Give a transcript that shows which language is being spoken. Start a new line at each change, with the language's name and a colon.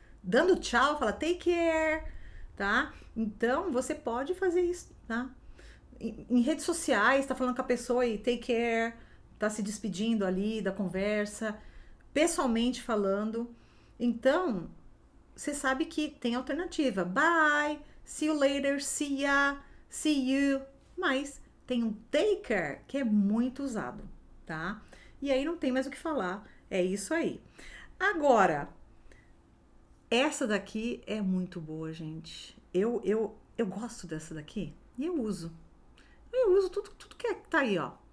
Portuguese: Dando tchau, fala
English: take care,
Portuguese: tá? Então, você pode fazer isso, tá? Em redes sociais, tá falando com a pessoa e
English: take care,
Portuguese: tá se despedindo ali da conversa, pessoalmente falando. Então, você sabe que tem alternativa.
English: Bye, see you later, see ya, see you.
Portuguese: Mas tem um
English: take care
Portuguese: que é muito usado, tá? E aí não tem mais o que falar. É isso aí. Agora, essa daqui é muito boa, gente. Eu gosto dessa daqui e eu uso. Eu uso tudo que tá aí, ó.